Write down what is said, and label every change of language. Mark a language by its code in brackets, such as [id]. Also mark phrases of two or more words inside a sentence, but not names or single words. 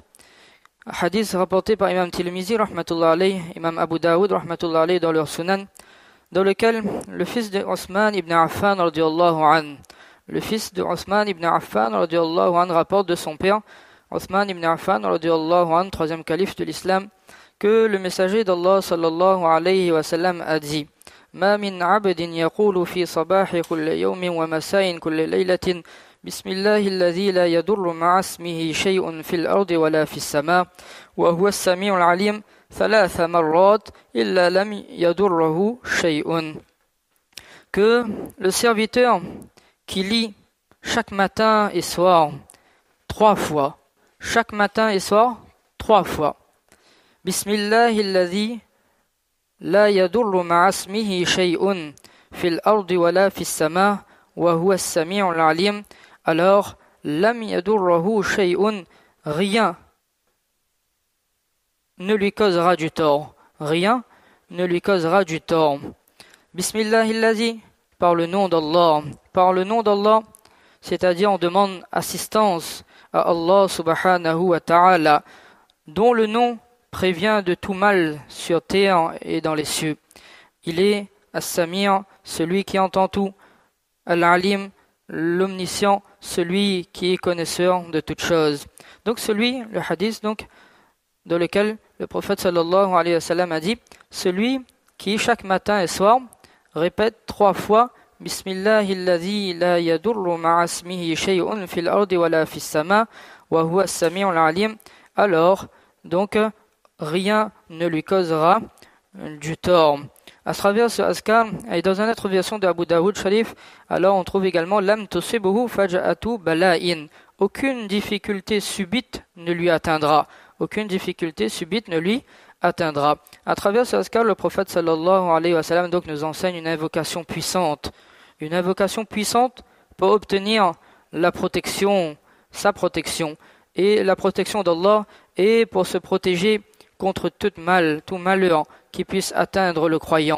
[fr] Un hadith rapporté par Imam Tirmizi, [ar] رحمة الله عليه, [fr] Imam Abu Daoud, [ar] رحمة الله عليه, [fr] dans leur sunan, dans lequel le fils de Osman ibn [ar] Affan, رضي الله عنه, [fr] le fils de [ar] Othman ibn Affan رضي الله عنه [fr] rapporte de son père, [ar] Othman ibn Affan رضي الله عنه, [fr] troisième calife de l'islam, que le messager d'Allah [ar] صلى الله عليه وسلم [fr] a dit [ar] ما من عبد يقول في صباح كل يوم ومساء كل ليلة بسم الله الذي لا يضر مع اسمه شيء في الأرض ولا في السماء وهو السميع العليم ثلاث مرات إلا لم يضره شيء. [fr] Que le serviteur qui lit chaque matin et soir 3 fois. Chaque matin et soir 3 fois. [ar] بسم الله الذي لا يضر مع اسمه شيء في الأرض ولا في السماء وهو السميع العليم. Alors, لم يضره شيء, [fr] rien ne lui causera du tort. Rien ne lui causera du tort. [ar] بسم الله الذي, [fr] par le nom d'Allah. Par le nom d'Allah, c'est-à-dire on demande assistance à Allah [ar] سبحانه وتعالى, [fr] dont le nom prévient de tout mal sur terre et dans les cieux. Il est As-Sami', celui qui entend tout, Al-Alim, l'omniscient, celui qui est connaisseur de toutes choses. Donc le hadith donc, dans lequel le prophète [ar] صلى الله عليه وسلم [fr] a dit, celui qui chaque matin et soir répète 3 fois [ar] بسم الله الذي لا يضر مع اسمه شيء في الأرض ولا في السماء وهو السميع العليم, [fr] alors donc rien ne lui causera du tort. À travers ce azkar, et dans une autre version de Abu Daoud Sharif, alors on trouve également [ar] لم تصبه فجاءة بلاء. [fr] Aucune difficulté subite ne lui atteindra. Aucune difficulté subite ne lui atteindra. À travers ce azkar, le prophète [ar] صلى الله عليه وسلم [fr] donc nous enseigne une invocation puissante. Une invocation puissante pour obtenir la protection, sa protection, et la protection d'Allah, et pour se protéger contre tout mal, tout malheur qui puisse atteindre le croyant.